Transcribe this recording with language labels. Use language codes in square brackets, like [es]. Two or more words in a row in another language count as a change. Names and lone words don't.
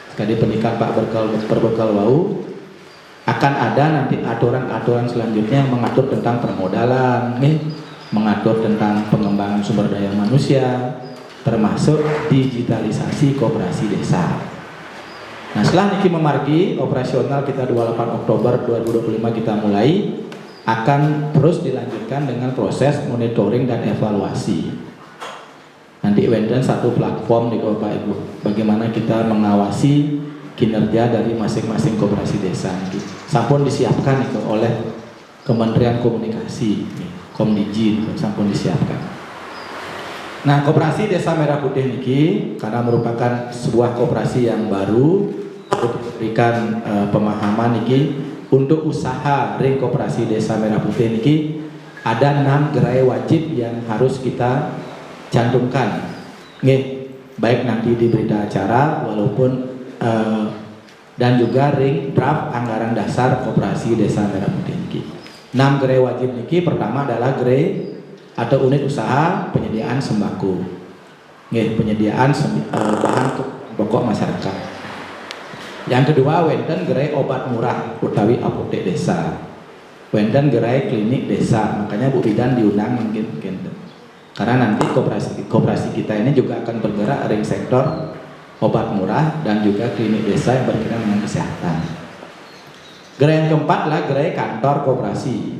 [id] Sekali pendidikan Pak Perbekal wau akan ada nanti aturan-aturan selanjutnya yang mengatur tentang permodalan, mengatur tentang pengembangan sumber daya manusia, termasuk digitalisasi koperasi desa. Nah, setelah [ban] niki memargi [id] operasional kita 28 Oktober 2025 kita mulai, akan terus dilanjutkan dengan proses monitoring dan evaluasi. Nanti wenten satu platform di Bapak Ibu, bagaimana kita mengawasi kinerja dari masing-masing koperasi desa. Sampun disiapkan itu oleh Kementerian Komunikasi, Komdiji, sampun disiapkan. Nah, koperasi Desa Merah Putih niki karena merupakan sebuah koperasi yang baru, untuk diberikan pemahaman niki untuk usaha ring koperasi Desa Merah Putih niki ada 6 gerai wajib yang harus kita cantumkan. Baik nanti di berita acara walaupun dan juga ring draft anggaran dasar koperasi Desa Merah Putih niki. 6 gerai wajib niki pertama adalah gerai atau unit usaha penyediaan sembako. Penyediaan bahan pokok masyarakat. Yang kedua wenten gerai obat murah utawi apotek desa. Wenten gerai klinik desa. Makanya Bu Bidan diundang mungkin. Karena nanti koperasi kita ini juga akan bergerak ring sektor obat murah dan juga klinik desa yang berkaitan dengan kesehatan. Gerai yang keempat adalah gerai kantor koperasi.